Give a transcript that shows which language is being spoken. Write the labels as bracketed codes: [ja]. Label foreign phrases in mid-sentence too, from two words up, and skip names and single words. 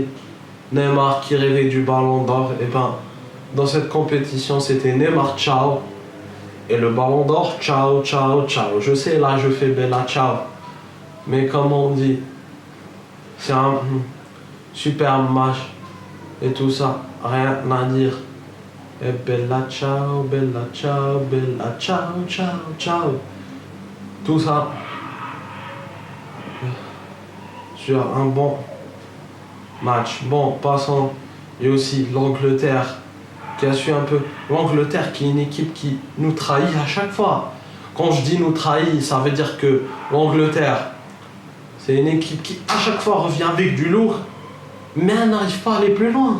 [fr] Neymar qui rêvait du ballon d'or. Et ben, dans cette compétition, c'était Neymar, ciao. Et le ballon d'or, [it] ciao, ciao, ciao. [fr] Je sais, là, je fais [it] bella ciao. [fr] Mais comme on dit, c'est un super match. Et tout ça, rien à dire. [it] Et bella ciao, bella ciao, bella ciao, ciao, ciao. [fr] Tout ça sur un bon match. Bon, passons. Et aussi l'Angleterre qui a su un peu. L'Angleterre qui est une équipe qui nous trahit à chaque fois. Quand je dis nous trahit, ça veut dire que l'Angleterre, c'est une équipe qui à chaque fois revient avec du lourd, mais elle n'arrive pas à aller plus loin.